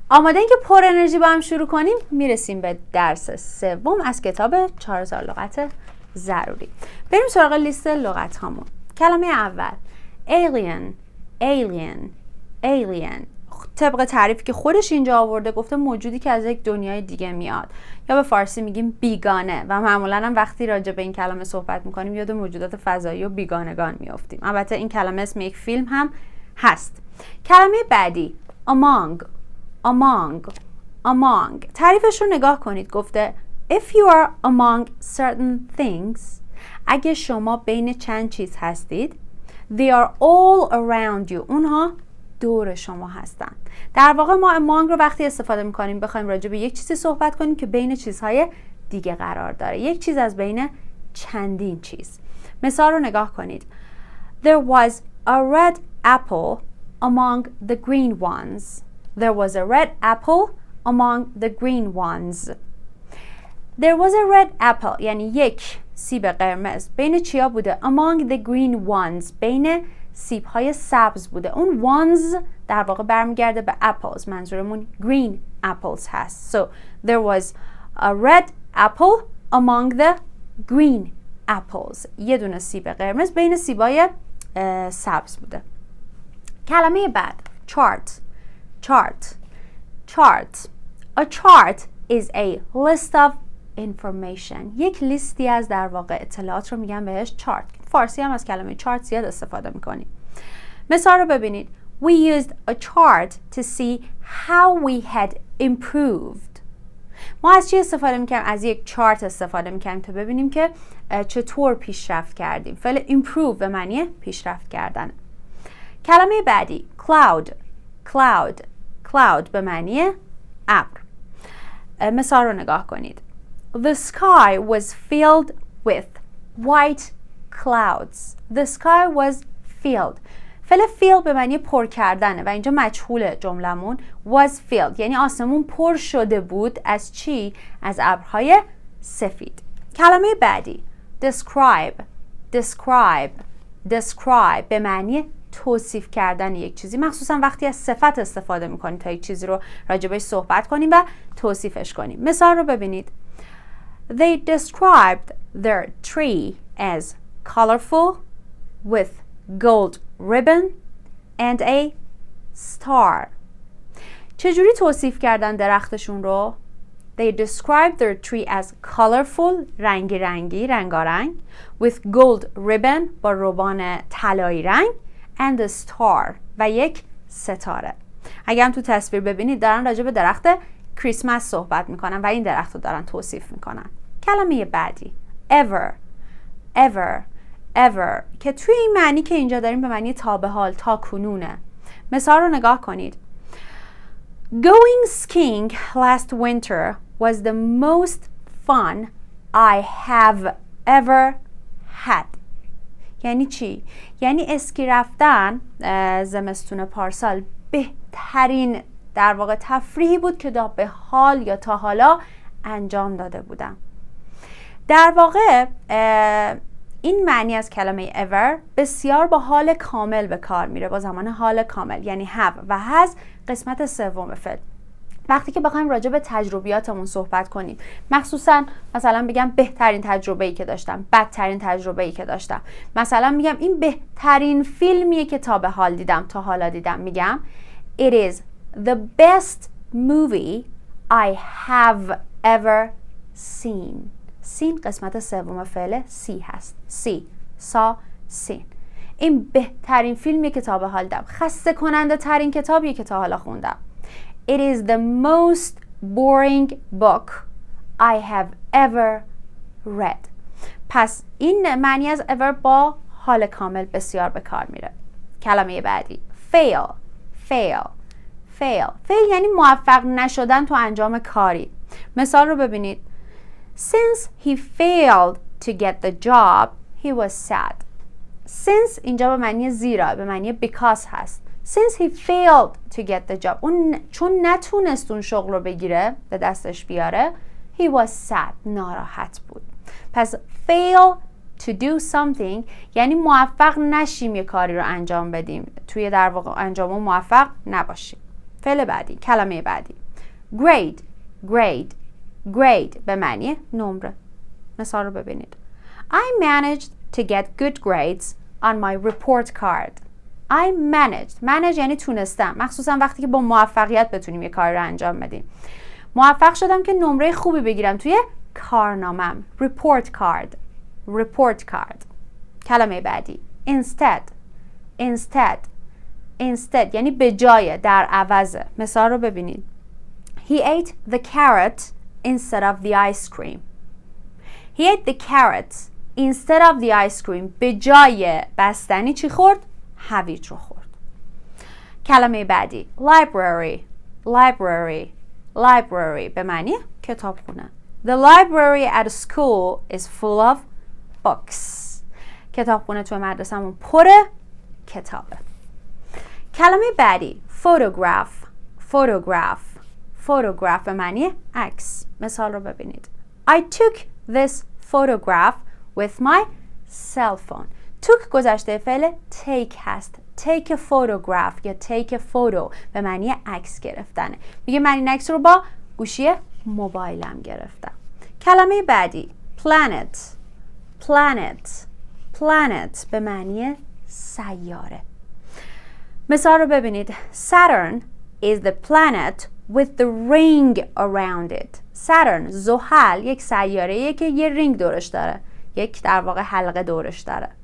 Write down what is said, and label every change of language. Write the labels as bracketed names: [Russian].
[Persian] آماده این که پر انرژی با هم شروع کنیم؟ میرسیم به درس سوم از کتاب 4000 لغت ضروری. بریم سراغ لیست لغت هامون. کلمه اول [English] alien alien alien. [Persian] طبق تعریفی که خودش اینجا آورده گفته موجودی که از یک دنیای دیگه میاد، یا به فارسی میگیم بیگانه، و معمولا هم وقتی راجع به این کلمه صحبت میکنیم یاد موجودات فضایی و بیگانگان میافتیم. البته این کلمه اسم یک فیلم هم هست. کلمه بعدی among among among. تعریفش رو نگاه کنید. گفته [English] if you are among certain things، [Persian] اگه شما بین چند چیز هستید، [English] they are all around you، [Persian] اونها دور شما هستن. در واقع ما among رو وقتی استفاده میکنیم بخوایم راجع به یک چیزی صحبت کنیم که بین چیزهای دیگه قرار داره، یک چیز از بین چندین چیز. مثال رو نگاه کنید. [English] There was a red apple among the green ones. There was a red apple among the green ones. There was a red apple [Persian] یعنی یک سیب قرمز بین چیا بوده؟ [English] Among the green ones، [Persian] بین سیب های سبز بوده. اون ones در واقع برمیگرده به apples، منظورمون green apples هست. [English] So there was a red apple among the green apples. [Persian] یه دونه سیب قرمز بین سیبای سبز بوده. کلمه بعد [English] chart chart chart. A chart is a list of information. [Persian] یک لیستی از در واقع اطلاعات رو میگن بهش چارت. فارسی هم از کلمه چارت زیاد استفاده میکنیم. مثال رو ببینید. [English] We used a chart to see how we had improved. [Persian] ما از چی استفاده میکنیم؟ از یک چارت استفاده میکنیم تا ببینیم که چطور پیشرفت کردیم. فعل improve به معنی پیشرفت کردن. کلمه بعدی cloud cloud cloud به معنی ابر. مثال رو نگاه کنید. [English] The sky was filled with white clouds. The sky was filled. [Persian] فعل fill به معنی پر کردنه و اینجا مجهول جملمون was filled یعنی آسمون پر شده بود از چی؟ از ابرهای سفید. کلمه بعدی describe describe describe به معنی توصیف کردن یک چیزی، مخصوصا وقتی از صفت استفاده میکنیم تا یک چیزی رو راجبش صحبت کنیم و توصیفش کنیم. مثال رو ببینید. [English] They described their tree as colorful with gold ribbon and a star. [Persian] چجوری توصیف کردن درختشون رو؟ [English] They described their tree as colorful [Persian] رنگی رنگی رنگارنگ [English] with gold ribbon [Persian] با روبان طلایی رنگ [English] and a star [Persian] و یک ستاره. اگه هم تو تصویر ببینید دارن راجع به درخت کریسمس صحبت میکنن و این درخت رو دارن توصیف میکنن. کلمه بعدی ever ever ever که توی این معنی که اینجا داریم به معنی تا به حال، تا کنونه. مثال رو نگاه کنید. [English] Going skiing last winter was the most fun I have ever had. [Persian] یعنی چی؟ یعنی اسکی رفتن زمستون پارسال بهترین در واقع تفریحی بود که به حال یا تا حالا انجام داده بودم. در واقع این معنی از کلمه ever بسیار با حال کامل به کار میره، با زمان حال کامل، یعنی have و has قسمت سوم فعل. وقتی که بخوایم راجع به تجربیاتمون صحبت کنیم، مخصوصا مثلا بگم بهترین تجربه‌ای که داشتم، بدترین تجربه‌ای که داشتم، مثلا میگم این بهترین فیلمیه که تا به حال دیدم، تا حالا دیدم، میگم [English] it is the best movie I have ever seen. [Persian] seen قسمت سوم فعل see هست. [English] see saw seen. [Persian] این بهترین فیلمیه که تا به حال دیدم. خسته کننده ترین کتابیه که تا حالا خوندم. [English] It is the most boring book I have ever read. [Persian] پس این معنی از ever با حال کامل بسیار به کار میره. کلمه بعدی [English] fail fail fail. [Persian] fail یعنی موفق نشدن تو انجام کاری. مثال رو ببینید. [English] Since he failed to get the job, he was sad. [Persian] Since اینجا به معنی زیرا، به معنی because هست. [English] Since he failed to get the job. [Persian] اون چون نتونست اون شغل رو بگیره، به دستش بیاره، [English] he was sad. [Persian] ناراحت بود. پس [English] fail to do something [Persian] یعنی موفق نشیم یه کاری رو انجام بدیم، توی در واقع انجام موفق نباشیم. فعل بعدی، کلمه بعدی grade grade grade به معنی نمره. مثال رو ببینید. [English] I managed to get good grades on my report card. I manage [Persian] یعنی تونستم، مخصوصا وقتی که با موفقیت بتونیم یه کار رو انجام بدیم. موفق شدم که نمره خوبی بگیرم توی کارنامم. [English] report card. [Persian] کلمه بعدی instead یعنی به جای، در عوضه. مثال رو ببینید. [English] He ate the carrot instead of the ice cream. He ate the carrot instead of the ice cream. [Persian] به جای بستنی چی خورد؟ هویج رو خورد. کلمه بعدی library به معنی کتابخونه. [English] The library at school is full of books. [Persian] کتابخونه توی مدرسه‌مون پر کتابه. کلمه بعدی photograph به معنی عکس. مثال رو ببینید. [English] I took this photograph with my cell phone. [Persian] took گذشته فعل take هست. [English] take a photograph [Persian] یا [English] take a photo [Persian] به معنی عکس گرفتنه. میگه من این عکس رو با گوشی موبایلم گرفتم. کلمه بعدی planet به معنی سیاره. مثال رو ببینید. [English] Saturn is the planet with the ring around it. [Persian] Saturn زحل یک سیاره‌ایه که یه رینگ دورش داره. یک در واقع حلقه دورش داره.